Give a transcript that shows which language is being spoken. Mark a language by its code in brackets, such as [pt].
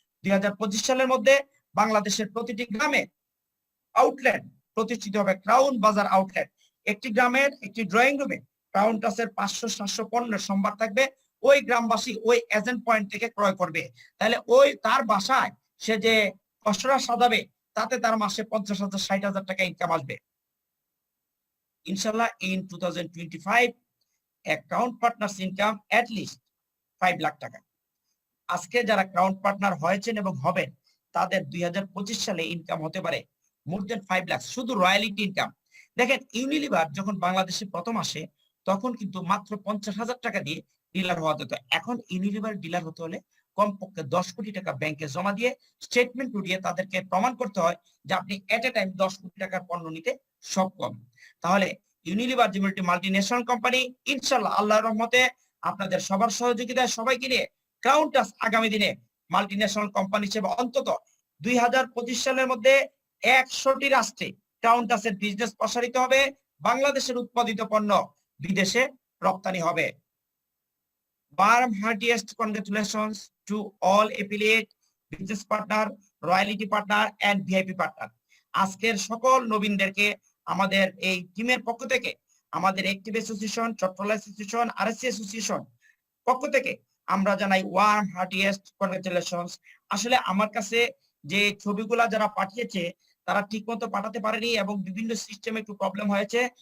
[bn] 2025 সালের মধ্যে বাংলাদেশের প্রতিটি গ্রামে আউটলেট প্রতিষ্ঠিত হবে, ক্রাউন বাজার আউটলেট। একটি গ্রামের একটি ড্রয়িং রুমে ক্রাউন টাসের 500-700 পণ্যের সম্ভার থাকবে। ওই গ্রামবাসী ওই এজেন্ট পয়েন্ট থেকে ক্রয় করবে। তাহলে ওই তার বাসায় সে যে কষ্টটা সাজাবে, তাতে তার মাসে 50,000-60,000 টাকা ইনকাম আসবে। [en] ইনশাআল্লাহ in 2025 a crown partners income at least [bn] 5 lakh টাকা। আজকে যারা ক্রাউন পার্টনার হয়েছেন এবং হবেন, তাদের 2025 সালে ইনকাম হতে পারে [en] more than [bn] 5 লাখ, শুধু রয়্যালিটি ইনকাম। দেখেন ইউনিলিভার যখন বাংলাদেশে প্রথম আসে, তখন কিন্তু মাত্র 50,000 টাকা দিয়ে ডিলার হওয়া যেত। এখন ইউনিলিভার ডিলার হতে হলে কমপক্ষে 10 কোটি টাকা ব্যাংকে জমা দিয়ে স্টেটমেন্ট উঠিয়ে তাদেরকে প্রমাণ করতে হয় যে আপনি [en] at a time [bn] 10 কোটি টাকার পণ্য নিতে সক্ষম। তাহলে ইউনিলিভার যে মাল্টি ন্যাশনাল কোম্পানি, ইনশাআল্লাহ আল্লাহর রহমতে আপনাদের সবার সহযোগিতায় সবাইকে নিয়ে ক্রাউন টাস আগামী দিনে মাল্টি ন্যাশনাল কোম্পানি হিসেবে অন্তত 2025 সালের মধ্যে 100টি রাষ্ট্রে ক্রাউন টাসের বিজনেস প্রসারিত হবে। বাংলাদেশের উৎপাদিত পণ্য বিদেশে রপ্তানি হবে। [en] warm heartiest congratulations to all affiliate, business partner, royalty partner and VIP partner. [bn] আজকের সকল নবীনদেরকে আমাদের এই টিমের পক্ষ থেকে, আমাদের active association, Chattala association, RSC association পক্ষ থেকে আমরা জানাই [en] Warm heartiest congratulations. [bn] আসলে আমার কাছে যে ছবিগুলা যারা পাঠিয়েছে তারা ঠিকমতো পাঠাতে পারেনি এবং বিভিন্ন সিস্টেমে একটু প্রবলেম হয়েছে।